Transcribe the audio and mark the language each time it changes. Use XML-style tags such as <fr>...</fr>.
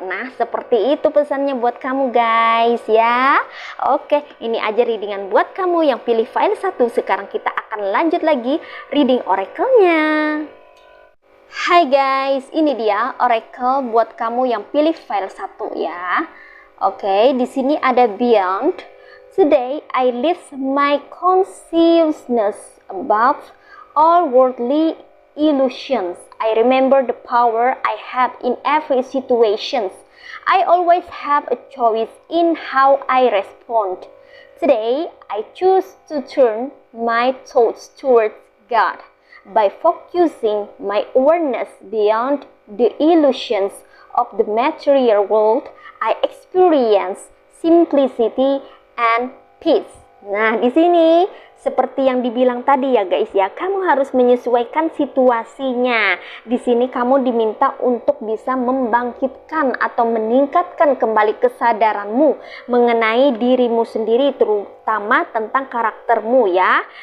<id>Nah, seperti itu pesannya buat kamu guys ya. Oke, ini aja readingan buat kamu yang pilih file 1. Sekarang kita akan lanjut lagi reading oracle-nya. Hai guys, ini dia oracle buat kamu yang pilih file 1 ya. Oke, di sini ada Beyond.</id> <en>Today, I lift my consciousness above all worldly illusions. I remember the power I have in every situation. I always have a choice in how I respond. Today, I choose to turn my thoughts towards God by focusing my awareness beyond the illusions of the material world. I experience simplicity and peace.</en> <id>Nah, di sini seperti yang dibilang tadi ya guys ya, kamu harus menyesuaikan situasinya. Di sini kamu diminta untuk bisa membangkitkan atau meningkatkan kembali kesadaranmu mengenai dirimu sendiri, terutama tentang karaktermu ya.</id>